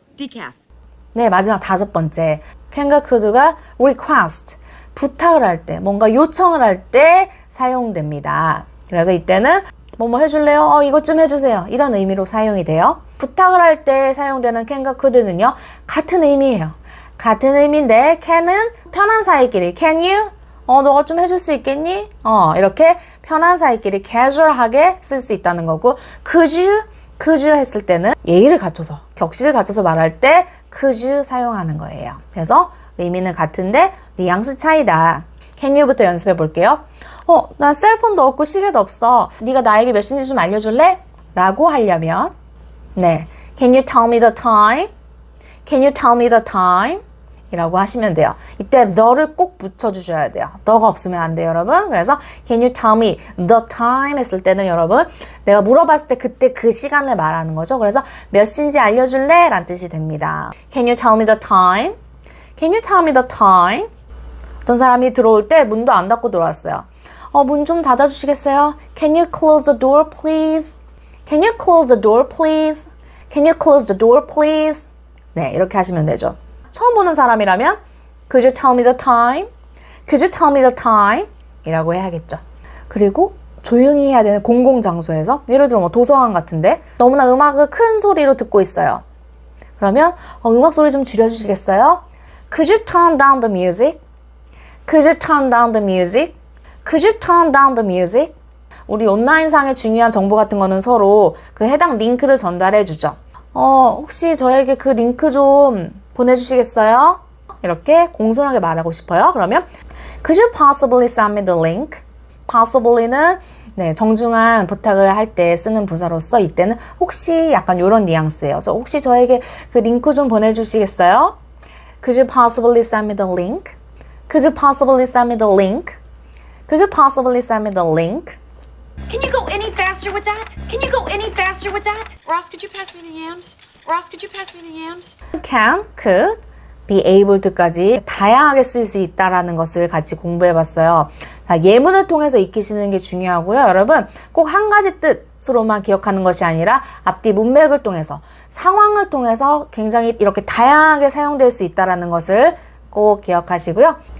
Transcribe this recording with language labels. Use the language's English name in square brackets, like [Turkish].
[English] Decaf. [Korean] 네, 마지막 다섯 번째. can과 could가 request, 부탁을 할 때, 뭔가 요청을 할 때 사용됩니다. 그래서 이때는 뭐뭐 해줄래요? 이것 좀 해주세요. 이런 의미로 사용이 돼요. 부탁을 할 때 사용되는 can과 could는요, 같은 의미예요. 같은 의미인데 can은 편한 사이끼리 can you? 너가 좀 해줄 수 있겠니? 이렇게 편한 사이끼리 casual하게 쓸 수 있다는 거고 could you 했을 때는 예의를 갖춰서 격식을 갖춰서 말할 때 could you 사용하는 거예요. 그래서 의미는 같은데 뉘앙스 차이다. can you부터 연습해 볼게요. 나 셀폰도 없고 시계도 없어. 네가 나에게 몇 시인지 좀 알려줄래? 라고 하려면 네, [English] can you tell me the time? Can you tell me the time? [Korean] 이라고 하시면 돼요. 이때 너를 꼭 붙여주셔야 돼요. 너가 없으면 안 돼요, 여러분. 그래서 [English] can you tell me the time [Korean] 했을 때는 여러분 내가 물어봤을 때 그때 그 시간을 말하는 거죠. 그래서 몇 시인지 알려줄래? 라는 뜻이 됩니다. [English] Can you tell me the time? Can you tell me the time? [Korean] 어떤 사람이 들어올 때 문도 안 닫고 들어왔어요. 문 좀 닫아주시겠어요? [English] Can you close the door, please? Can you close the door, please? Can you close the door, please? [Korean] 네, 이렇게 하시면 되죠. 처음 보는 사람이라면 [English] Could you tell me the time? Could you tell me the time? [Korean] 이라고 해야겠죠. 그리고 조용히 해야 되는 공공장소에서 예를 들어 뭐 도서관 같은데 너무나 음악을 큰 소리로 듣고 있어요. 그러면 음악 소리 좀 줄여주시겠어요? [English] Could you turn down the music? Could you turn down the music? Could you turn down the music? [Korean] 우리 온라인상의 중요한 정보 같은 거는 서로 그 해당 링크를 전달해 주죠. 혹시 저에게 그 링크 좀 보내주시겠어요? 이렇게 공손하게 말하고 싶어요. 그러면 [English] Could you possibly send me the link? [Korean] possibly는 네, 정중한 부탁을 할 때 쓰는 부사로서 이때는 혹시 약간 이런 뉘앙스예요. 그래서 혹시 저에게 그 링크 좀 보내주시겠어요? [English] Could you possibly send me the link? Could you possibly send me the link? Could you possibly send me the link? Can you go any faster with that? Can you go any faster with that? Ross, could you pass me the yams? Ross, could you pass me the yams? [Korean] can, could, be able to까지 다양하게 쓸 수 있다라는 것을 같이 공부해봤어요. 자, 예문을 통해서 익히시는 게 중요하고요. 여러분 꼭 한 가지 뜻으로만 기억하는 것이 아니라 앞뒤 문맥을 통해서 상황을 통해서 굉장히 이렇게 다양하게 사용될 수 있다라는 것을 꼭 기억하시고요.